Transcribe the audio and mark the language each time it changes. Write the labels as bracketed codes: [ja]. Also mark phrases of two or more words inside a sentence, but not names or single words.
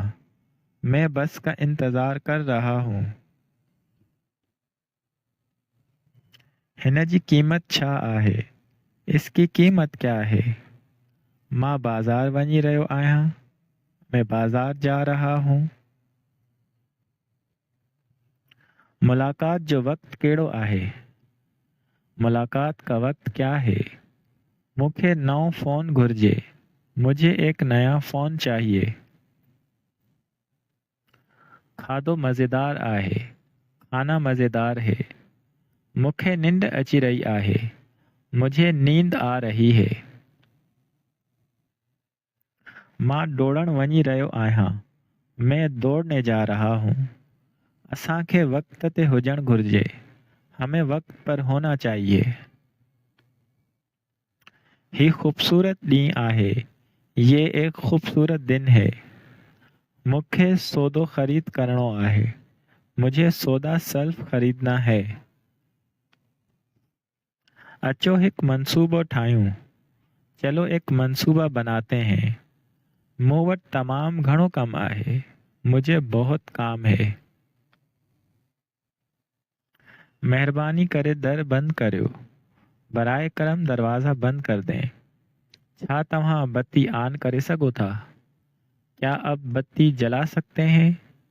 [hi] मैं बस का इंतज़ार कर रहा हूँ। [sd] हिन जी कीमत छा आहे? [hi] इसकी कीमत क्या है? [sd] मां बाज़ार वञी रहियो आहियां। [hi] मैं बाज़ार जा रहा हूँ। [sd] मुलाकात जो वक्त कहिड़ो आहे? [hi] मुलाकात का वक्त क्या है? [sd] मूंखे नओं फ़ोन घुर्जे। [hi] मुझे एक नया फ़ोन चाहिए। [sd] खाधो मज़ेदार आहे। [hi] खाना मज़ेदार है। [sd] मूंखे निंड अची रही आहे। [hi] मुझे नींद आ रही है। [sd] मां डोड़ण वञी रहियो आहियां। [hi] मैं दौड़ने जा रहा हूँ। [sd] असांखे वक्त ते हुजण घुर्जे। [hi] हमें वक्त पर होना चाहिए। [sd] ही खूबसूरत ॾींहुं आहे। [hi] ये एक खूबसूरत दिन है। [sd] मूंखे सौदो ख़रीद करणो आहे। [hi] मुझे सौदा सल्फ ख़रीदना है। [sd] अचो हिकु मंसूबो ठाहियूं। [hi] चलो एक मंसूबा बनाते हैं। [sd] मूं वटि तमामु घणो कमु आहे। [hi] मुझे बहुत काम है। [sd] महिरबानी करे दर बंदि करियो। [hi] बराए करम दरवाज़ा बंद कर दें। [sd] छा तव्हां बत्ती ऑन करे सघो था? [hi] क्या अब बत्ती जला सकते हैं?